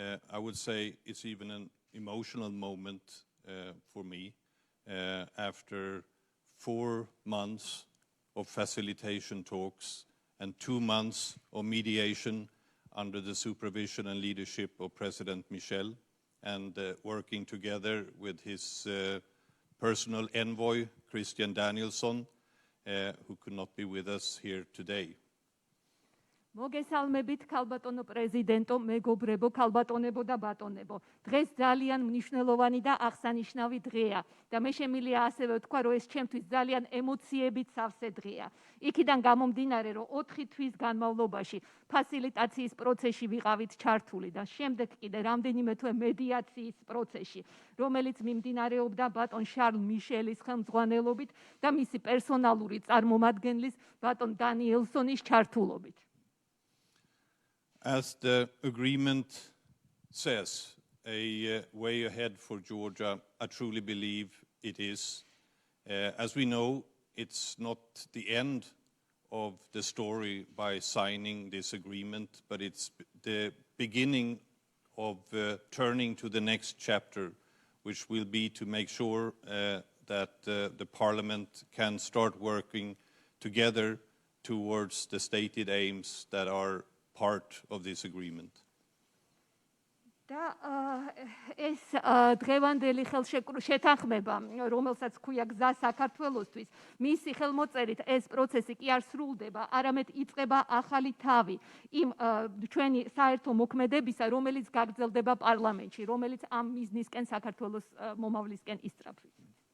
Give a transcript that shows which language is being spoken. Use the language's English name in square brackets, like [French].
[English] I would say it's even an emotional moment for me after 4 months of facilitation talks and 2 months of mediation under the supervision and leadership of President Michel, and working together with his personal envoy, Christian Danielsson, who could not be with us here today. [Georgian] მოგესალმებით ქალბატონო პრეზიდენტო, მეგობრებო, ქალბატონებო და ბატონებო. დღეს ძალიან მნიშვნელოვანი და აღსანიშნავი დღეა და მე შემიძლია ასევე ვთქვა, რომ ეს ჩემთვის ძალიან ემოციებით სავსე დღეა. იქიდან გამომდინარე, რომ 4 თვის განმავლობაში ფასილიტაციის პროცესში ვიყავით ჩართული და შემდეგ კიდე რამდენიმე თვე მედიაციის პროცესში, რომელიც მიმდინარეობდა ბატონ შარლ მიშელის ხელმძღვანელობით და მისი პერსონალური წარმომადგენლის ბატონ დანიელსონის ჩართულობით. [English] As the agreement says, a way ahead for Georgia, I truly believe it is. As we know, it's not the end of the story by signing this agreement, but it's the beginning of turning to the next chapter, which will be to make sure that the Parliament can start working together towards the stated aims that are part of this agreement. [Georgian] და ეს დღევანდელი შეთანხმება, რომელსაც ქვია გზა საქართველოსთვის, მისი ხელმოწერით ეს პროცესი კი არ სრულდება, არამედ იწყება ახალი თავი იმ ჩვენი საერთო მოქმედებისა, რომელიც გაგრძელდება პარლამენტში, რომელიც ამ მიზნისკენ საქართველოს მომავლისკენ ისწრაფვის.